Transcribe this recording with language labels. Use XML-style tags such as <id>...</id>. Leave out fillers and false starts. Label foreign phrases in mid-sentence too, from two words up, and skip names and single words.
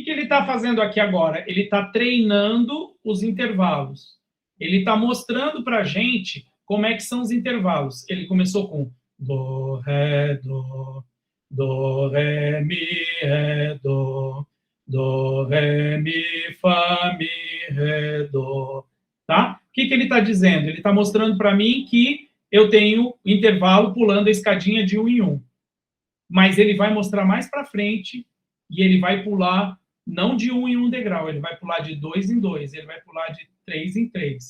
<pt>está fazendo aqui agora? Ele está treinando os intervalos. Ele está mostrando para a gente como é que são os intervalos. Ele começou com do, ré, do, ré, mi, ré, do, ré, mi, fá, mi, ré, do. Tá? O que ele está dizendo? Ele está mostrando para mim que eu tenho intervalo pulando a escadinha de 1 em 1. Mas ele vai mostrar mais para frente e ele vai pular não de 1 em 1 degrau, ele vai pular de 2 em 2, ele vai pular de 3 em 3.</pt>